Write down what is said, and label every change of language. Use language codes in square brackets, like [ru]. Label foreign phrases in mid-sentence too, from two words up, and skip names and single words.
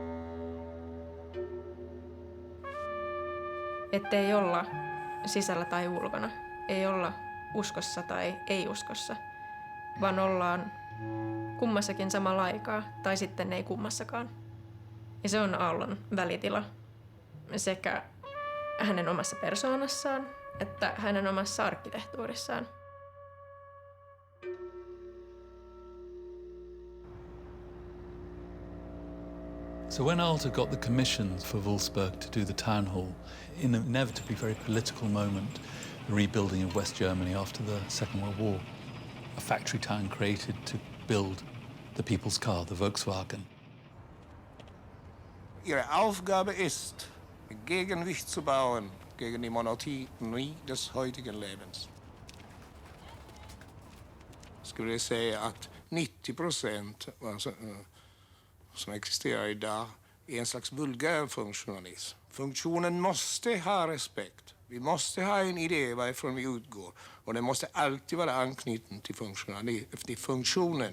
[fi] Ettei olla sisällä tai ulkona, ei olla uskossa tai ei-uskossa, vaan ollaan kummassakin samalla aikaa tai sitten ei kummassakaan. Ja se on Aallon välitila sekä hänen omassa persoonassaan että hänen omassa arkkitehtuurissaan. [en] So when Aalto got the commission for Wolfsburg to do the town hall, in an inevitably very political moment, the rebuilding of West Germany after the Second World War. A factory town created to build the people's car, the Volkswagen. [de] Ihre Aufgabe ist, Gegengewicht zu bauen gegen die Monotonie des heutigen Lebens. [sv] Jag skulle säga att 90% som existerar idag är en slags vulgär funktionalism. Funktionen måste ha respekt. Vi måste ha en idé varifrån vi utgår. Och den måste alltid vara anknuten till funktionen.